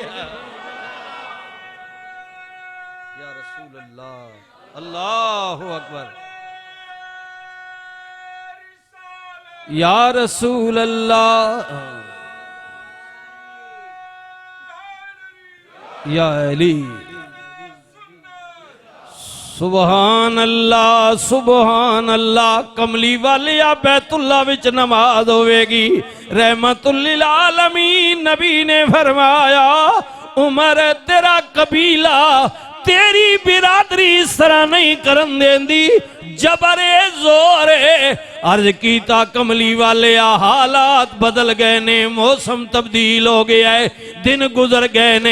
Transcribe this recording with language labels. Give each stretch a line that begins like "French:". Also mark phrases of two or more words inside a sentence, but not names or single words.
Arabic: الله أكبر. يا رسول الله يا علي سبحان الله سبحان الله.
Punjabi: کملی والے بیت اللہ وچ نماز ہووے گی.
Arabic: رحمة للعالمين
Punjabi: نبی نے فرمایا عمر تیرا قبیلہ تیری برادری اس طرح نہیں کرن دیندی جبرے زورے. عرض کیتا کملی والے حالات بدل گئے نے موسم تبدیل ہو گیا ہے دن گزر گئے نے.